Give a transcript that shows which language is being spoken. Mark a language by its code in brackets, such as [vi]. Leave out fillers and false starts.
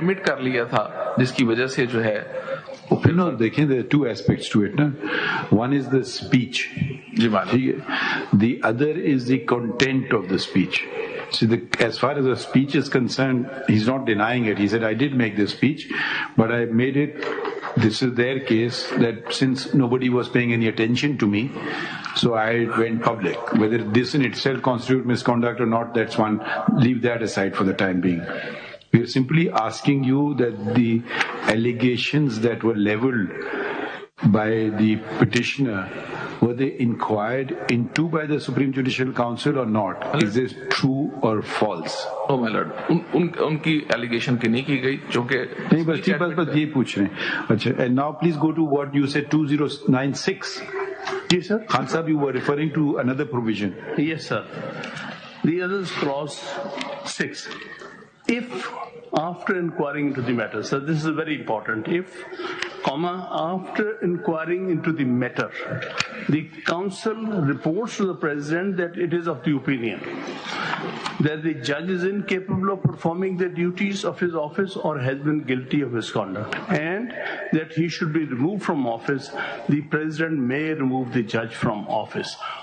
[ur] Admit कर लिया था, जिसकी वजह से जो है. [en] No, there are two aspects to it. No? One is the speech. The other is the content of the speech. See, as far as the speech is concerned, he's not denying it. He said, I did make this speech, but I made it, this is their case, that since nobody was paying any attention to me, so I went public. Whether this in itself constitutes misconduct or not, that's one. Leave that aside for the time being. We are simply asking you that the allegations that were leveled by the petitioner, were they inquired into by the Supreme Judicial Council or not? Is this true or false? No, my lord. [ur] उनकी allegation की नहीं की गई, क्योंकि नहीं बस यही पूछ रहे हैं. [en] अच्छा, and now please go to what you said 2096. Yes, sir. Khan Sahib, you were referring to another provision. Yes, sir. The other is clause 6. If after inquiring into the matter, so this is very important, if, after inquiring into the matter, the council reports to the president that it is of the opinion that the judge is incapable of performing the duties of his office or has been guilty of misconduct, and that he should be removed from office, the president may remove the judge from office.